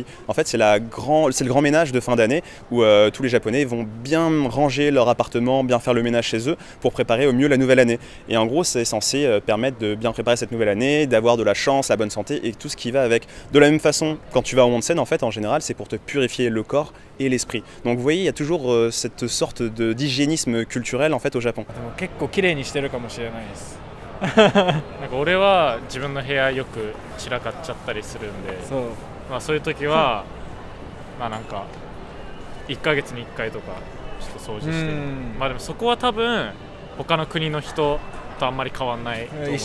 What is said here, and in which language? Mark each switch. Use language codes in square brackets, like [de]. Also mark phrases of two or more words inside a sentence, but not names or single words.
[fr] En fait, c'est le grand ménage de fin d'année où tous les Japonais vont bien ranger leur appartement, bien faire le ménage chez eux pour préparer au mieux la nouvelle année. Et en gros, c'est censé permettre de bien préparer cette nouvelle année, d'avoir de la chance, la bonne santé et tout ce qui va avec. De la même façon, quand tu vas au onsen, en fait, en général, c'est pour te purifier le corps et l'esprit. Donc vous voyez, il y a toujours cette sorte d'hygiénisme culturel en fait au Japon. [ja] 結構綺麗にしてるかもしれないです。なんか俺は自分の部屋よく散らかっちゃったりするんで、そういう時はなんか1ヶ月に1回とかちょっと掃除して、でもそこは多分他の国の人とあんまり変わんないと思います。